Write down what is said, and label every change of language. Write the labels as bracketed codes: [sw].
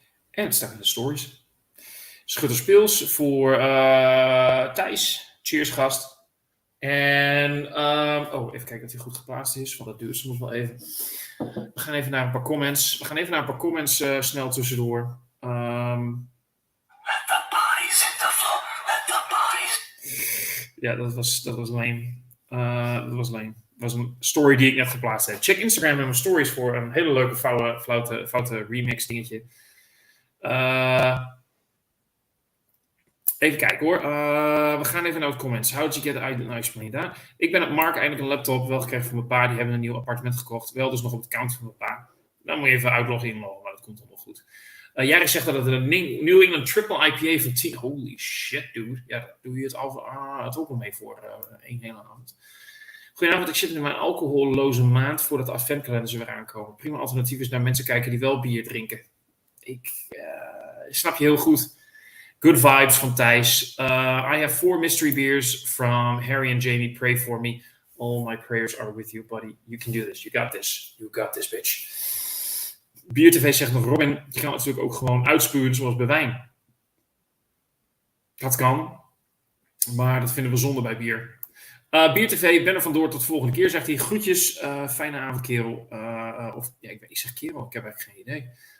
[nl] En het staat in de stories. Schutterspils voor Thijs. Cheers, gast. En even kijken dat hij goed geplaatst is, want dat duurt soms wel even. We gaan even naar een paar comments. Snel tussendoor. [en] Let the bodies hit the floor. Let the bodies. [nl] Ja, dat was lame. Dat was een story die ik net geplaatst heb. Check Instagram en mijn stories voor een hele leuke foute remix dingetje. Even kijken hoor. We gaan even naar de comments. [en] How did you get it? I don't explain that. [nl] Ik ben op Mark eindelijk een laptop wel gekregen van mijn pa. Die hebben een nieuw appartement gekocht. Wel dus nog op het account van mijn pa. Dan moet je even uitloggen inloggen. Maar dat komt allemaal goed. Jari zegt dat het een New England Triple IPA van 10. [en] Holy shit, dude. [nl] Ja, daar doe je het ook al mee voor één hele avond. Goedenavond, ik zit in mijn alcoholloze maand voordat de adventkalenders weer aankomen. Prima alternatief is naar mensen kijken die wel bier drinken. Ik snap je heel goed. [en] Good vibes [nl] van Thijs. [en] I have 4 mystery beers from Harry and Jamie. Pray for me. All my prayers are with you, buddy. You can do this. You got this. You got this, bitch. [nl] BierTV zegt nog, Robin, je kan natuurlijk ook gewoon uitspuwen zoals bij wijn. Dat kan. Maar dat vinden we zonde bij bier. BierTV, ben er vandoor tot de volgende keer, zegt hij. Groetjes, fijne avond, kerel. Ik zeg kerel, ik heb eigenlijk geen idee.